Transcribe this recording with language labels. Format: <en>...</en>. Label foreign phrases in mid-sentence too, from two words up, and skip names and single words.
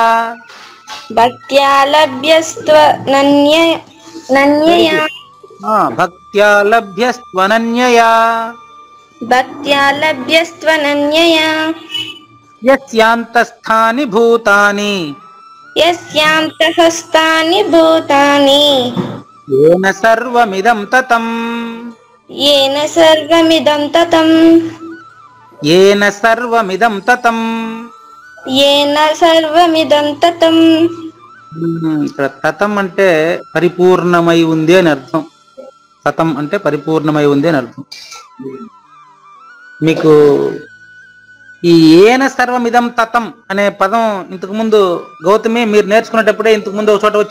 <sa>భక్త్యా లభ్యస్త్వనన్యయా. భక్త్యా లభ్యస్త్వనన్యయా. భక్త్యా లభ్యస్త్వనన్యయా. యస్యాంతస్థాని భూతాని. యస్యాంతస్థాని భూతాని. येन सर्वमिदं ततं. येन सर्वमिदं ततं. येन सर्वमिदं ततं. ఏన సర్వమిదం తతం.</sa> <te>ఇక్కడ తతం అంటే పరిపూర్ణమై ఉంది అని అర్థం. తతం అంటే పరిపూర్ణమై ఉంది అని అర్థం. మీకు ఈ</te> <sa>ఏన సర్వమిదం తతం</sa> <te>అనే పదం ఇంతకు ముందు గౌతమి మీరు నేర్చుకునేటప్పుడే ఇంతకు ముందు ఒక చోట వచ్చింది.</te>